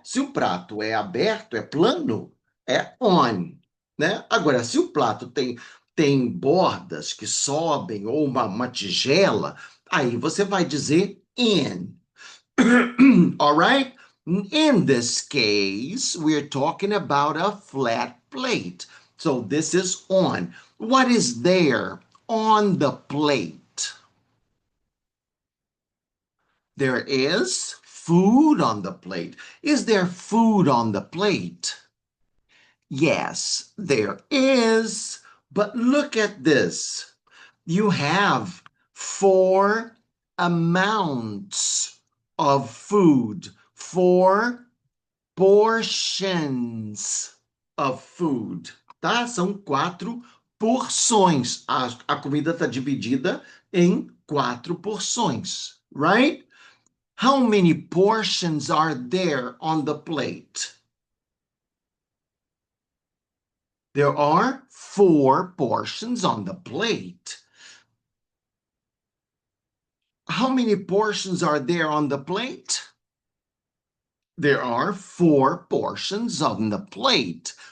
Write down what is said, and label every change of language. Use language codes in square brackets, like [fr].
[pt] Se o prato é aberto, é plano, é on, né? Agora, se o prato tem bordas que sobem ou uma tigela, aí você vai dizer in. [en] All right? In this case, we're talking about a flat plate. So this is on. What is there on the plate? There is food on the plate. Is there food on the plate? Yes, there is. But look at this. You have four amounts of food, four portions of food, tá? [pt] São quatro porções. A comida está dividida em quatro porções, [en] right? How many portions are there on the plate? There are four portions on the plate. How many portions are there on the plate? There are four portions on the plate.